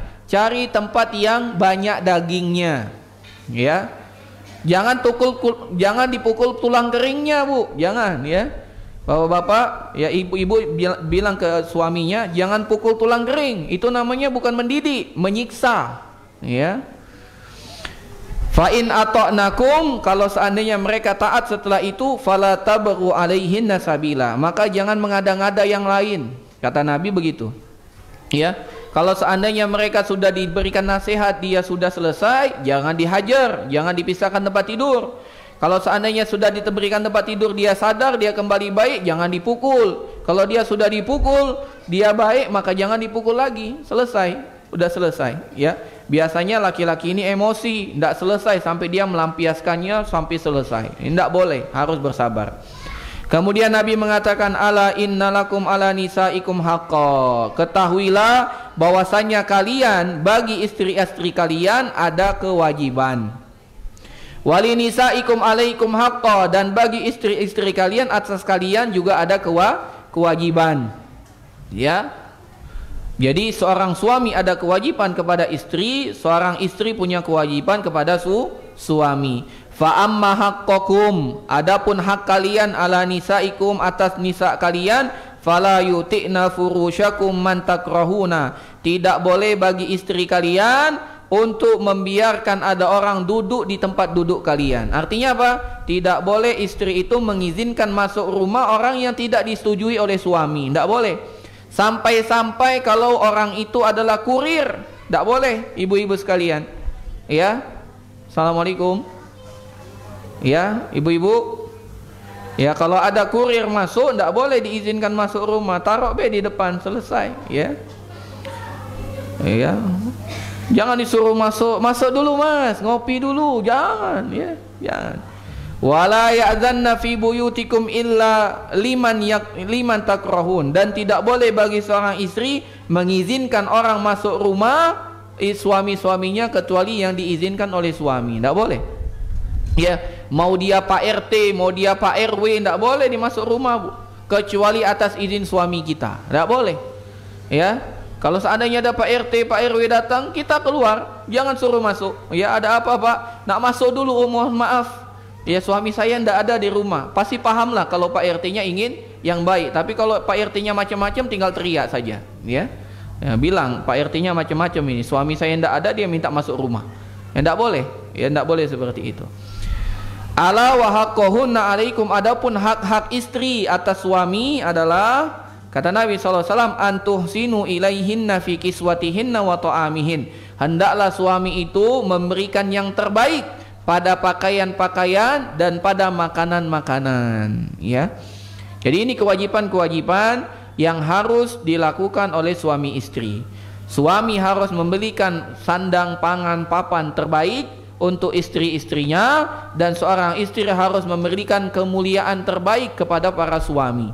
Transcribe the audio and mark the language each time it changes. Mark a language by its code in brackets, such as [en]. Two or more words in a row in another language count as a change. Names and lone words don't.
[id] Cari tempat yang banyak dagingnya, ya. Jangan dipukul tulang keringnya, Bu. Jangan, ya. Bapak-bapak, ya, ibu-ibu bilang ke suaminya, jangan pukul tulang kering. Itu namanya bukan mendidik, menyiksa, ya. [ar] فإن أطعنكم, [id] kalau seandainya mereka taat setelah itu, [ar] فلا تبغوا عليهن سبيلا, [id] maka jangan mengada-ngada yang lain. Kata Nabi begitu, ya. Kalau seandainya mereka sudah diberikan nasihat, dia sudah selesai, jangan dihajar, jangan dipisahkan tempat tidur. Kalau seandainya sudah diberikan tempat tidur, dia sadar, dia kembali baik, jangan dipukul. Kalau dia sudah dipukul, dia baik, maka jangan dipukul lagi. Selesai, udah selesai, ya. Biasanya laki-laki ini emosi, tidak selesai sampai dia melampiaskannya sampai selesai. Ini tidak boleh, harus bersabar. Kemudian Nabi mengatakan, [ar] ألا إن لكم على نسائكم حقا, [id] ketahuilah bahwasanya kalian bagi istri-istri kalian ada kewajiban. [ar] ولنسائكم عليكم حقا, [id] dan bagi istri-istri kalian atas kalian juga ada kewajiban. Ya. Jadi seorang suami ada kewajiban kepada istri, seorang istri punya kewajiban kepada suami. [ar] فأما حقكم, [id] adapun hak kalian [ar] على نسائكم [id] atas nisa kalian, [ar] فلا يوطئن فرشكم من تكرهون, [id] tidak boleh bagi istri kalian untuk membiarkan ada orang duduk di tempat duduk kalian. Artinya apa? Tidak boleh istri itu mengizinkan masuk rumah orang yang tidak disetujui oleh suami. Tidak boleh. Sampai-sampai kalau orang itu adalah kurir, tidak boleh, ibu-ibu sekalian. Ya. Assalamualaikum. Ya, ibu-ibu. Ya, kalau ada kurir masuk, tidak boleh diizinkan masuk rumah. Taruh di depan, selesai. Ya. Ya. Jangan disuruh masuk dulu mas, ngopi dulu, jangan, ya, jangan. [ar] ولا يأذن في بيوتكم إلا لمن تكرهون, [id] dan tidak boleh bagi seorang istri mengizinkan orang masuk rumah suami-suaminya kecuali yang diizinkan oleh suami. Tidak boleh. Ya, mau dia Pak RT, mau dia Pak RW, tidak boleh dimasuk rumah, Bu, kecuali atas izin suami kita. Tidak boleh. Ya. Kalau seandainya ada Pak RT, Pak RW datang, kita keluar, jangan suruh masuk. Ya, ada apa Pak? Nak masuk dulu, mohon maaf. Ya, suami saya tidak ada di rumah. Pasti pahamlah kalau Pak RT-nya ingin yang baik. Tapi kalau Pak RT-nya macam-macam, tinggal teriak saja. Ya, bilang Pak RT-nya macam-macam ini. Suami saya tidak ada, dia minta masuk rumah. Ya, tidak boleh. Ya, tidak boleh seperti itu. [ar] ألا وحقهن عليكم, [id] adapun hak-hak istri atas suami adalah, kata Nabi SAW, [ar] أن تحسنوا إليهن في كسوتهن وطعامهن, [id] hendaklah suami itu memberikan yang terbaik pada pakaian-pakaian dan pada makanan-makanan. Ya. Jadi ini kewajiban-kewajiban yang harus dilakukan oleh suami istri. Suami harus membelikan sandang, pangan, papan terbaik untuk istri-istrinya, dan seorang istri harus memberikan kemuliaan terbaik kepada para suami.